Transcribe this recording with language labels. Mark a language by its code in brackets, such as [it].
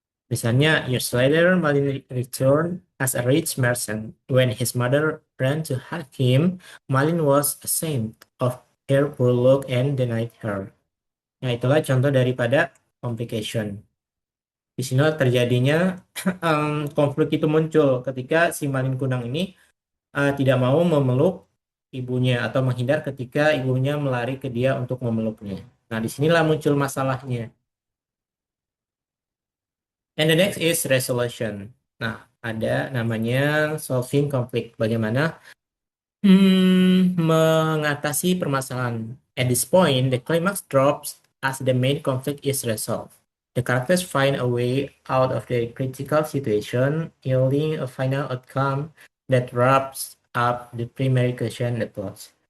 [id] Misalnya, [en] years later, Malin returned as a rich merchant. When his mother ran to hug him, Malin was ashamed of her poor look and denied her. [id] Nah, itulah contoh daripada complication. Di sini terjadinya konflik itu muncul ketika si Malin Kunang ini tidak mau memeluk ibunya atau menghindar ketika ibunya melari ke dia untuk memeluknya. Nah, disinilah muncul masalahnya. [en] And the next is resolution. [id] Nah, ada namanya [en] solving conflict. [id] Bagaimana mengatasi permasalahan. [en] At this point, the climax drops as the main conflict is resolved. The characters find a way out of the critical situation, yielding a final outcome that wraps up the primary question the plot.